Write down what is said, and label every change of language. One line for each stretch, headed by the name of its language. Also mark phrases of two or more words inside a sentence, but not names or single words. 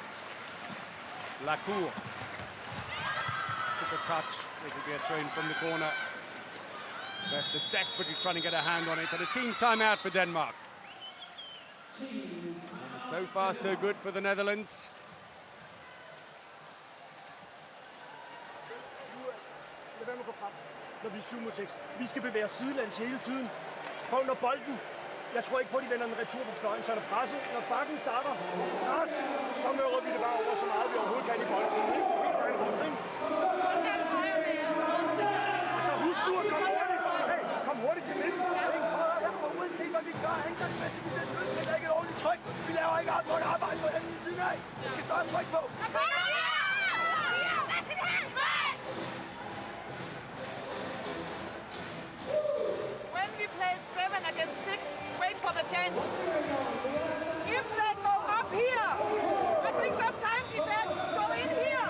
English: Lacour. A touch, it will be a throw in from the corner. Vester desperately trying to get a hand on it, and a team timeout for Denmark. And so far, so good for the Netherlands.
Danish: Når vi er 7 mod 6. Vi skal bevæge os sidelands hele tiden. Prøv når bolden. Jeg tror ikke på, at de vender en retur på fløjen, så er der presset. Når bakken starter pres, så møder vi det bare over så meget, vi overhovedet kan i boldsiden. Og så husk du at komme hurtigt. Hey, kom hurtigt til midten. Uanset hvad vi gør, angrebsmæssigt, vi bliver nødt til at lægge et ordentligt tryk. Vi laver ikke ret godt arbejde på den side af. Der skal større tryk på.
English: When we play 7 against 6, wait for the chance. If they go up here, I think sometimes defense go in here.